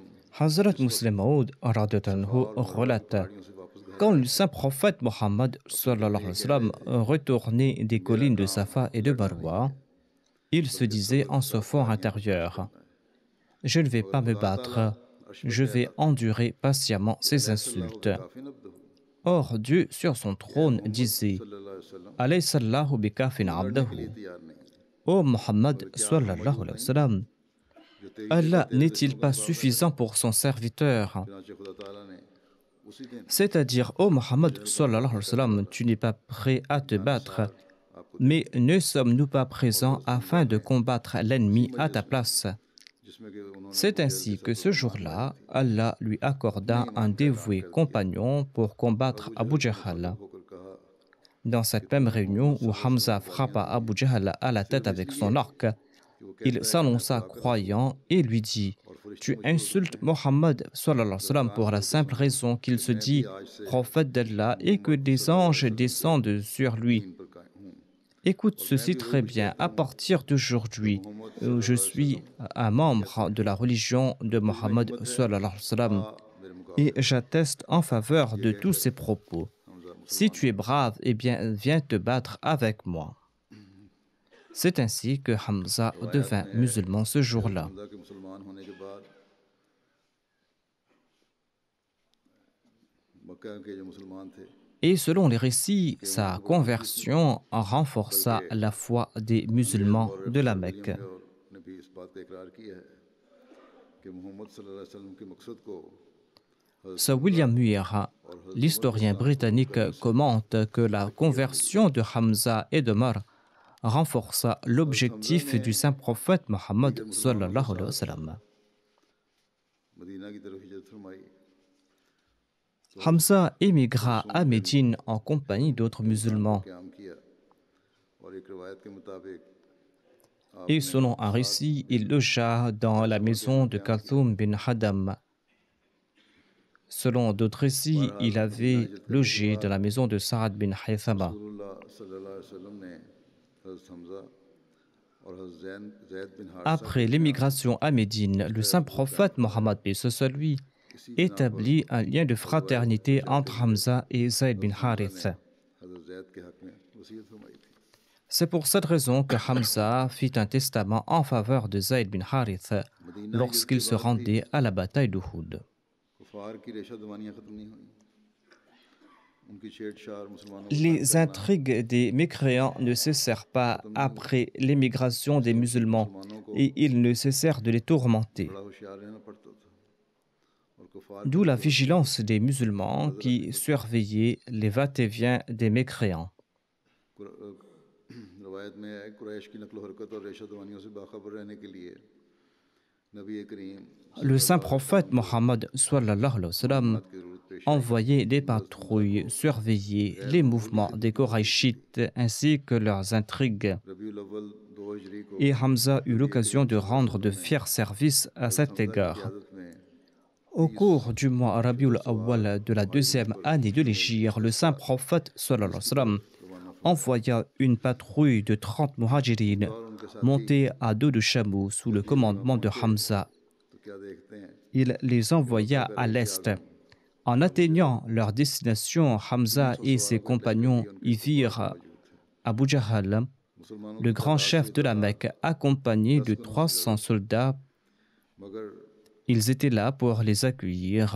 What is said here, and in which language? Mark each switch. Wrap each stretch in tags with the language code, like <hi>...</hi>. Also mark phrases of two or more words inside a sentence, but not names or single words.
<fr>Hazrat Muslim Maud relate</fr> <ur>پہاڑیوں سے واپس گھر</ur> <fr>quand le saint prophète Mohammed</fr> <ar>صلى الله عليه وسلم</ar> <fr>retournait des collines de Safa et de Marwa, il se disait en son fort intérieur, je ne vais pas me battre, je vais endurer patiemment ces insultes.</fr> <ur>کافی نبد</ur> <fr>Or, Dieu sur son trône disait,</fr> <ar>صلى الله عليه وسلم أليس الله بكاف</ar> <ur>के</ur> <ar>abdahu.</ar> <ur>لیے تیار نہیں</ur> <fr>Ô Muhammad</fr> <ar>صلى الله عليه وسلم,</ar> <ur>جو تیری</ur> <fr>Allah n'est-il pas suffisant pour son serviteur?</fr> <ur>چنانچہ خدا تعالیٰ نے اسی دن</ur> <fr>C'est-à-dire, ô Muhammad</fr> <ar>صلى الله عليه وسلم,</ar> <fr>tu n'es pas prêt à te battre, mais ne sommes-nous pas présents afin de combattre l'ennemi à ta place?</fr> <ur>جس میں کہ انہوں نے</ur> <fr>C'est ainsi que ce jour-là, Allah lui accorda un dévoué compagnon pour combattre Abu Jahl.</fr> <ur>ہو کر کہا</ur> <fr>Dans cette même réunion où Hamza frappa Abu Jahl à la tête avec son arc, il s'annonça croyant et lui dit, tu insultes Mohammed</fr> <ar>صلى الله عليه وسلم</ar> <fr>pour la simple raison qu'il se dit prophète d'Allah et que des anges descendent sur lui.</fr> <ur>ان پر قائم ہوں</ur> <fr>Écoute ceci très bien, à partir d'aujourd'hui, je suis un membre de la religion de Mohammed</fr> <ar>صلى الله عليه وسلم</ar> <ur>میرے مقابلے</ur> <fr>et j'atteste en faveur de tous ses propos. Si tu es brave, eh bien, viens te battre avec moi. C'est ainsi que Hamza devint musulman ce jour-là.</fr> <ur>حمزہ کے مسلمان ہونے کے بعد مکہ کے جو مسلمان تھے</ur> <fr>Et selon les récits, sa conversion renforça la foi des musulmans de la Mecque.</fr> <ur>نے بھی اس بات کا اقرار کیا ہے کہ محمد</ur> <ar>صلى الله عليه وسلم</ar> <ur>کے مقصد کو</ur> <fr>Sir William Muir, l'historien britannique, commente que la conversion de Hamza et d'Omar renforça l'objectif du saint prophète Mohammed</fr> <ar>صلى الله عليه وسلم.</ar> <ur>مدینہ کی طرف ہجرت فرمائی</ur> <fr>Hamza émigra à Médine en compagnie d'autres musulmans.</fr> <ur>قیام کیا اور ایک روایت کے مطابق</ur> <fr>Et selon un récit, il logea dans la maison de Kalthum bin Hadam. Selon d'autres récits, il avait logé dans la maison de Sa'ad bin Haythama.</fr> <ar>رسول الله صلى الله عليه وسلم</ar> <ur>نے حضرت حمزہ اور حضرت زید بن حارثہ</ur> <fr>Après l'émigration à Médine, le saint prophète Mohammed paix soit lui établit un lien de fraternité entre Hamza et Zayd bin Harith.</fr> <ur>حضرت زید کے حق میں وصیت فرمائی تھی</ur> <fr>C'est pour cette raison que Hamza fit un testament en faveur de Zayd bin Harith lorsqu'il se rendait à la bataille d'Uhud.</fr> <ur>کفار کی ریشہ دوانیاں ختم نہیں ہوئی ان کی چھیڑچھاڑ مسلمانوں</ur> <fr>Les intrigues des mécréants ne cessèrent pas après l'émigration des musulmans et ils ne cessèrent de les tourmenter.</fr> <ur>بڑا ہوشیار رہنا پڑتا تھا اور کفار</ur> <fr>D'où la vigilance des musulmans qui surveillaient les va-et-vient des mécréants.</fr> <ur>روایت میں ہے قریش کی نقل حرکت اور ریشہ دوانیوں سے باخبر رہنے کے لیے نبی کریم</ur> <fr>Le saint prophète Mohammed</fr> <ar>صلى الله عليه وسلم</ar> <ur>کی ضرورت پیش</ur> <fr>envoyait des patrouilles surveiller les mouvements des Korachites ainsi que leurs intrigues.</fr> <ur>ربیع الاول 2 ہجری کو</ur> <fr>Et Hamza eut l'occasion de rendre de fiers services à cet égard.</fr> <ur>قیادت میں</ur> <fr>Au cours du mois Rabiul Awwal de la deuxième année de l'Hégire, le saint prophète</fr> <ar>صلى الله عليه وسلم</ar> <fr>envoya une patrouille de 30 muhajirines montée à dos de chameaux sous le commandement de Hamza.</fr> <ur>تو کیا دیکھتے ہیں</ur> <fr>Il les envoya à l'est En atteignant leur destination, Hamza et ses compagnons y virent Abu Jahl, le grand chef de la Mecque, accompagné de 300 soldats. Ils étaient là pour les accueillir.</fr>